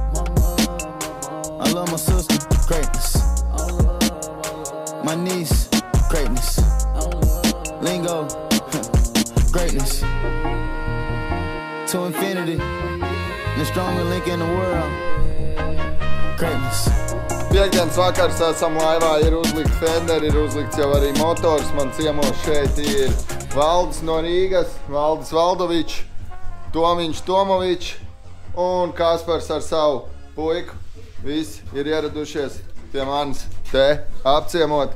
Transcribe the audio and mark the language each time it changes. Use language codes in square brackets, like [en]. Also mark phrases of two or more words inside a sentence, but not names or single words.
[en] I love my sister. Greatness. My niece. Greatness. Lingo. Greatness. To infinity. The strongest link in the world. Greatness. [lv] Piekdienas vakars esam laivā, ir uzlikt fenderi, ir uzlikts jau arī motors. Man ciemos šeit ir Valdis no Rīgas, Valdis Valdovičs, Tomiņš Tomovičs un Kaspars ar savu puiku. Visi ir ieradušies pie manis te apciemot.